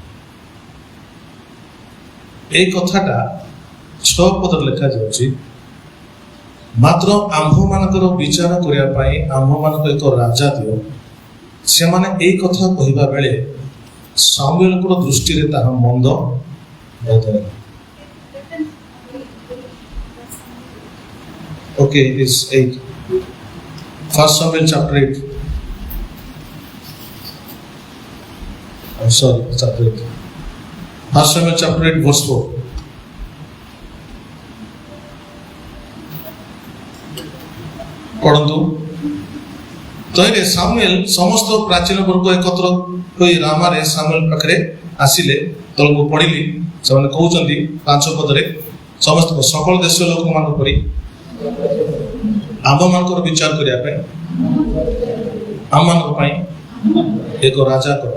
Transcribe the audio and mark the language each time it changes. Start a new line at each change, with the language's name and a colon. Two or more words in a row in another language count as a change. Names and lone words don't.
Odia: ଏଇ କଥାଟା 6 ପଦରେ ଲେଖାଯାଉଛି, ମାତ୍ର ଆମ୍ଭମାନଙ୍କର ବିଚାର କରିବା ପାଇଁ ଆମ୍ଭମାନଙ୍କୁ ଏକ ରାଜା ଦିଅ। ସେମାନେ ଏଇ କଥା କହିବା ବେଳେ ସାମୁଏଲଙ୍କର ଦୃଷ୍ଟିରେ ତାହା ମନ୍ଦ ବୋଧହେଲା। ଓକେ,
English: it is 8. 1 Samuel chapter 8. I'm sorry, chapter 8. 1 Samuel chapter 8 verse 4.
Odia: ପଢ଼ନ୍ତୁ। ତହିଁରେ ସାମୁଏଲ ସମସ୍ତ ପ୍ରାଚୀନ ବର୍ଗ ଏକତ୍ର ହୋଇ ରାମାରେ ସାମୁଏଲ ପାଖରେ ଆସିଲେ। ତଳକୁ ପଢିଲି, ସେମାନେ କହୁଛନ୍ତି 5 ପଦରେ, ସମସ୍ତ ସକଳ ଦେଶୀୟ ଲୋକମାନଙ୍କ ପରି ଆମ୍ଭମାନଙ୍କର ବିଚାର କରିବା ପାଇଁ ଆମମାନଙ୍କ ପାଇଁ ଏକ ରାଜା କର।